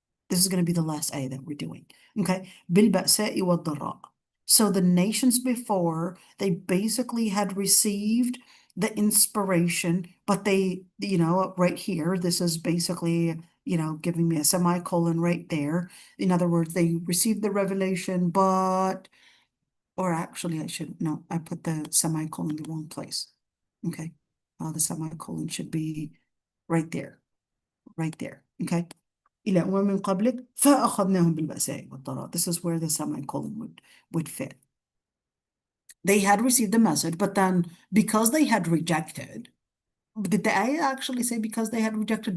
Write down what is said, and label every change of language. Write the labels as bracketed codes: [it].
[en] This is going to be the last ayah that we're doing. [ar] Okay, بالبأساء والضراء. [en] So the nations before, they basically had received the inspiration, but they, you know, right here, this is basically, you know, giving me a semicolon right there. In other words, they received the revelation, but, or actually I put the semicolon in the wrong place. Okay, the semicolon should be right there, okay? [ar] إلى من قبلك فأخذناهم بالبأساء والضراء. [en] This is where the semicolon would fit. They had received the message, but then because they had rejected, did the ayah actually say because they had rejected?